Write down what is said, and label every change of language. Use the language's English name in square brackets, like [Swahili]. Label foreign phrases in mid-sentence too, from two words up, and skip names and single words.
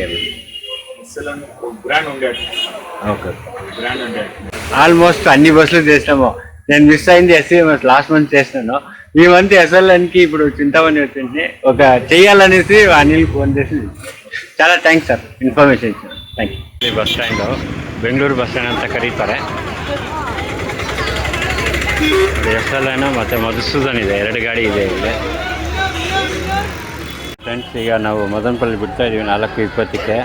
[Telugu] SLN బ్రాండ్ ఉండే. ఓకే. బ్రాండ్ ఉండే. ఆల్మోస్ట్ అన్ని బస్సులు చేసినాము. నేను మిస్ అయింది SVMS, [English] last month [Telugu] చేసినాను. ఈ మంత్ SLNకి ఇప్పుడు చింతమని వచ్చింది. ఒక చెయ్యాలనేసి అనిల్ ఫోన్ చేసి చాలా థ్యాంక్స్ [Kannada] ಸರ್, ಇನ್ಫಾರ್ಮೇಷನ್ ಇತ್ತು. [English] thank you. [Kannada] ಬಸ್ ಸ್ಟ್ಯಾಂಡು ಬೆಂಗಳೂರು ಬಸ್ ಸ್ಟ್ಯಾಂಡ್ ಅಂತ ಕರೀತಾರೆ. SLN ಮತ್ತು ಮಧುಸೂದನ್ ಇದೆ, 2 ಗಾಡಿ ಇದೆ ಇಲ್ಲಿ. ಫ್ರೆಂಡ್ಸ್, ಈಗ ನಾವು ಮದನಪಲ್ಲಿ ಬಿಡ್ತಾ ಇದ್ದೀವಿ 4:20ಕ್ಕೆ.